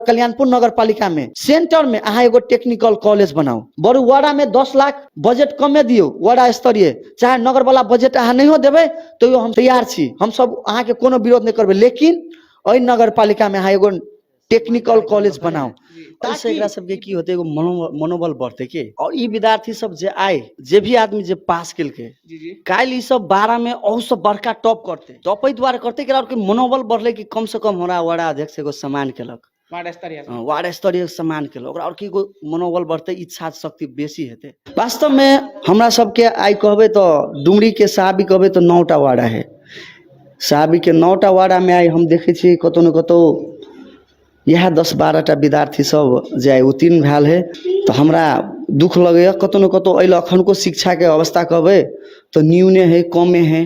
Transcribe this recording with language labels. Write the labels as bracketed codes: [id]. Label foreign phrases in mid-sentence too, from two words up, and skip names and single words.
[mai] कल्याणपुर नगर पालिका में सेंटर में अहाँ एगो [en] technical college [mai] बनाओ, बड़ू वाड़ा में 10 लाख बजट कमे दियो, वाड़ा स्तरीय चाहे नगर वाला बजट अहाँ नहीं देवे तो हम तैयार छी, हम सब अहाँ के कोनो विरोध नहीं करबे, लेकिन ओई नगर पालिका में अहाँ एगो [en] technical college [mai] बनाओ, ताकि एकरा सबके की होते एगो मनोबल बढ़ते के। और ई विद्यार्थी सब जे आए, जे भी आदमी जे पास केलके काल ई सब 12 में और सब बड़का टॉप करते, टॉपे द्वारा करते के और मनोबल बढ़ले कि कम से कम हमरा वाड़ा अध्यक्ष एगो सम्मान केलक, वार्ड स्तरीय सम्मान केलक और की मनोबल बढ़ते, इच्छा शक्ति बेसी हेते। वास्तव में हमरा सबके आई कहबे तो डुमरी के साहबी कहबे तो 9टा वाड़ा है, साहबी के 9टा वाड़ा में आई हम देखे छी कतौ न कतौ यह 10-12टा विद्यार्थी सब जे उत्तीर्ण भेल है, तो हमरा दुख लगे कतौ न कतौ अल अखन को शिक्षा के अवस्था कहबे तो न्यूने है, कमे है।